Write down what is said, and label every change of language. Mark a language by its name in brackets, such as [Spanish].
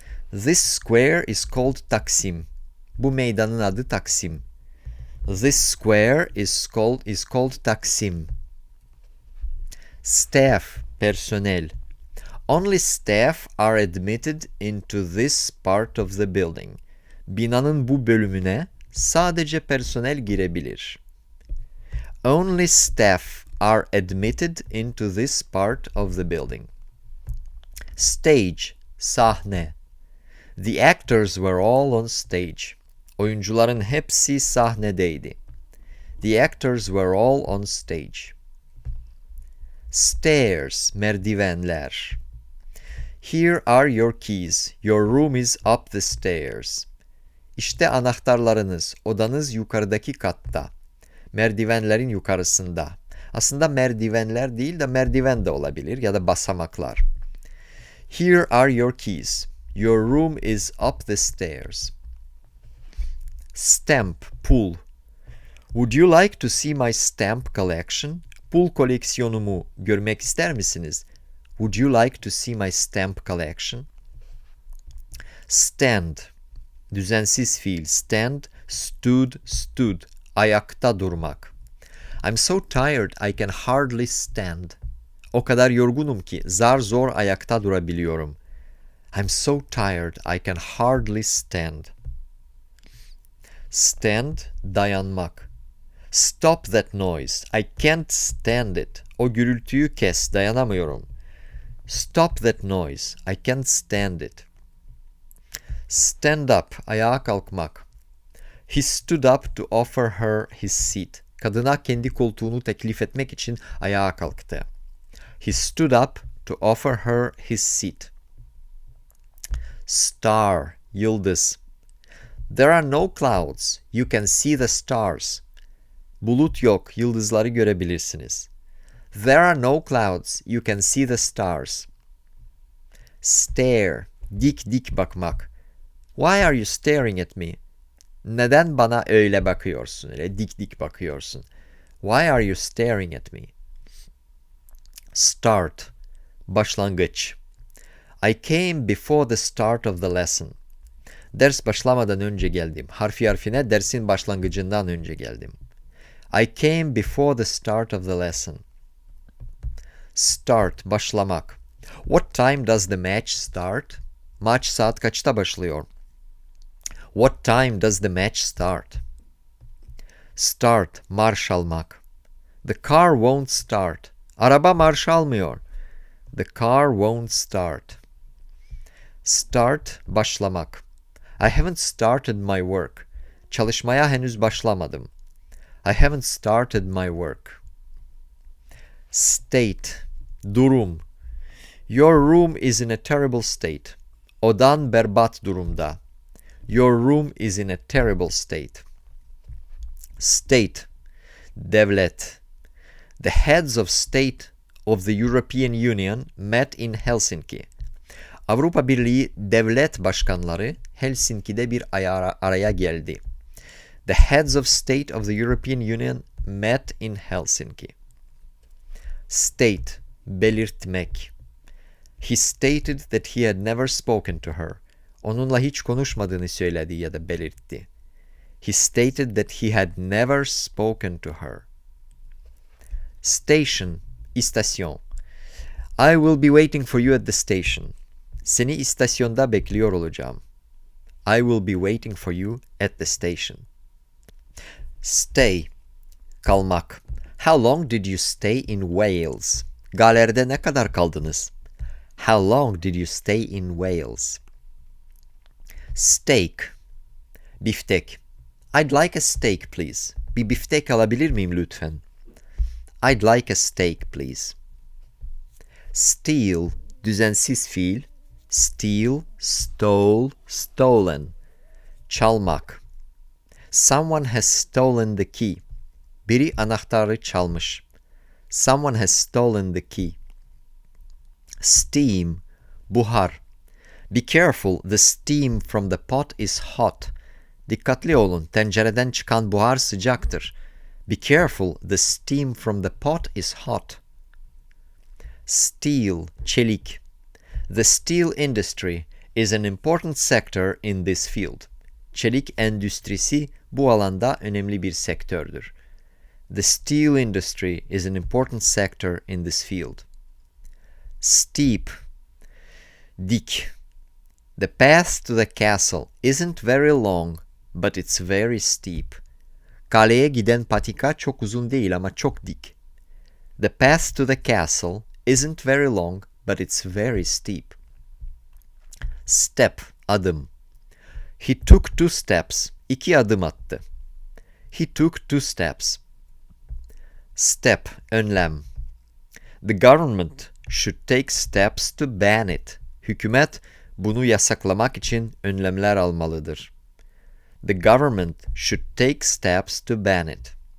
[English] This square is called Taksim. [Turkish] Bu meydanın adı Taksim. [English] This square is called Taksim. Staff, personel. Only staff are admitted into this part of the building. [Turkish] Binanın bu bölümüne sadece personel girebilir. [English] Only staff are admitted into this part of the building. Stage, sahne. The actors were all on stage. [Turkish] Oyuncuların hepsi sahnedeydi. [English] The actors were all on stage. Stairs, merdivenler. Here are your keys. Your room is up the stairs. [Turkish] İşte anahtarlarınız. Odanız yukarıdaki katta. Merdivenlerin yukarısında. Aslında merdivenler değil de merdiven de olabilir ya da basamaklar. [English] Here are your keys. Your room is up the stairs. Stamp, pul. Would you like to see my stamp collection? [Turkish] Pul koleksiyonumu görmek ister misiniz? [English] Would you like to see my stamp collection? Stand, [Turkish] düzensiz fiil. [English] Stand, stood, stood. [Turkish] Ayakta durmak. [English] I'm so tired I can hardly stand. [Turkish] O kadar yorgunum ki zar zor ayakta durabiliyorum. [English] I'm so tired I can hardly stand. Stand, dayanmak. Stop that noise. I can't stand it. [Turkish] O gürültüyü kes, dayanamıyorum. [English] Stop that noise. I can't stand it. Stand up, [Turkish] ayağa kalkmak. [English] He stood up to offer her his seat. [Turkish] Kadına kendi koltuğunu teklif etmek için ayağa kalktı. [English] He stood up to offer her his seat. Star, yıldız. There are no clouds. You can see the stars. [Turkish] Bulut yok, yıldızları görebilirsiniz. [English] There are no clouds. You can see the stars. Stare, [Turkish] dik dik bakmak. [English] Why are you staring at me? [Turkish] Neden bana öyle bakıyorsun, öyle dik dik bakıyorsun? [English] Why are you staring at me? Start, başlangıç. I came before the start of the lesson. [Turkish] Ders başlamadan önce geldim. Harfi harfine dersin başlangıcından önce geldim. [English] I came before the start of the lesson. Start, başlamak. What time does the match start? [Turkish] Maç saat kaçta başlıyor? [English] What time does the match start? Start, [Turkish] marş almak. [English] The car won't start. [Turkish] Araba marş almıyor. [English] The car won't start. Start, başlamak. I haven't started my work. [Turkish] Çalışmaya henüz başlamadım. [English] I haven't started my work. State, durum. Your room is in a terrible state. [Turkish] Odan berbat durumda. [English] Your room is in a terrible state. State, devlet. The heads of state of the European Union met in Helsinki. [Turkish] Avrupa Birliği devlet başkanları Helsinki'de bir araya geldi. [English] The heads of state of the European Union met in Helsinki. State, belirtmek. He stated that he had never spoken to her. [Turkish] Onunla hiç konuşmadığını söyledi ya da belirtti. [English] He stated that he had never spoken to her. Station, istasyon. I will be waiting for you at the station. [Turkish] Seni istasyonda bekliyor olacağım. [English] I will be waiting for you at the station. Stay, kalmak. How long did you stay in Wales? [Turkish] Galler'de ne kadar kaldınız? [English] How long did you stay in Wales? Steak, biftek. I'd like a steak please. [Turkish] Bir biftek alabilir miyim lütfen? [English] I'd like a steak please. Steal, [Turkish] düzensiz fiil. [English] Steal, stole, stolen. Çalmak. Someone has stolen the key. [Turkish] Biri anahtarı çalmış. [English] Someone has stolen the key. Steam, buhar. Be careful, the steam from the pot is hot. [Turkish] Dikkatli olun, tencereden çıkan buhar sıcaktır. [English] Be careful, the steam from the pot is hot. Steel, çelik. The steel industry is an important sector in this field. [Turkish] Çelik endüstrisi bu alanda önemli bir sektördür. [English] The steel industry is an important sector in this field. Steep, dik. The path to the castle isn't very long, but it's very steep. [Turkish] Kaleye giden patika çok uzun değil ama çok dik. [English] The path to the castle isn't very long, but it's very steep. Step, adım. He took 2 steps. [Turkish] 2 adım attı. [English] He took 2 steps. Step, önlem. The government should take steps to ban it. [Turkish] Hükümet bunu yasaklamak için önlemler almalıdır. [English] The government should take steps to ban it.